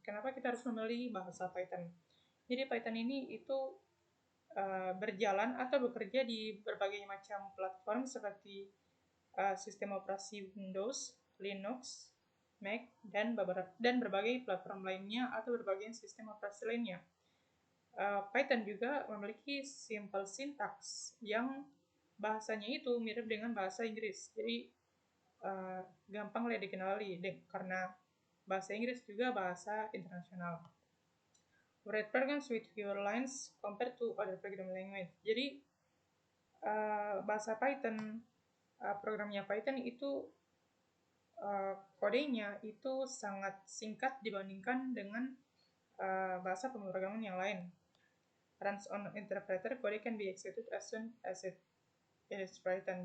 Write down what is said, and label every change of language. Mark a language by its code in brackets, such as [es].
[id] Kenapa kita harus memilih bahasa Python? Jadi Python ini itu berjalan atau bekerja di berbagai macam platform seperti sistem operasi Windows, Linux, Mac, dan berbagai platform lainnya atau berbagai sistem operasi lainnya. Python juga memiliki simple syntax yang bahasanya itu mirip dengan bahasa Inggris. Jadi gampang lah dikenali karena bahasa Inggris juga bahasa internasional. [en] Write programs with fewer lines compared to other programming language. [id] Jadi bahasa Python, programnya Python itu kodenya itu sangat singkat dibandingkan dengan bahasa pemrograman yang lain. [en] Runs on interpreter, code can be executed as soon as it is written.